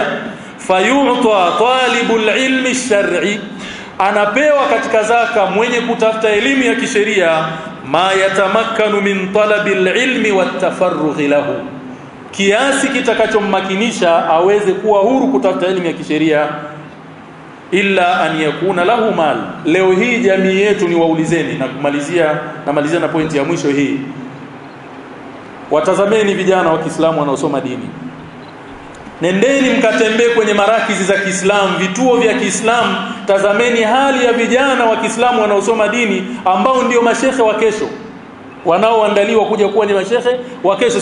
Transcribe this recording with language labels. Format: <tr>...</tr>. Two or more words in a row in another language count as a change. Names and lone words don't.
<ar>فيعطى طالب العلم الشرعي,</ar> <sw>anapewa katika zaka mwenye kutafuta elimu ya kisheria,</sw> <ar>ما يتمكن من طلب العلم والتفرغ له,</ar> <sw>kiasi kitakachommakinisha aweze kuwa huru kutafuta elimu ya kisheria.</sw> <ar>إلا أن يكون له مال.</ar> <sw>Leo hii jamii yetu, ni waulizeni na kumalizia na pointi ya mwisho hii. Watazameni vijana wa Kiislamu wanaosoma dini, nendeni mkatembee kwenye marakizi za Kiislamu, vituo vya Kiislamu, tazameni hali ya vijana wa Kiislamu wanaosoma dini, ambao ndio mashehe wa kesho, wanaoandaliwa kuja kuwa ni mashehe wa kesho.</sw>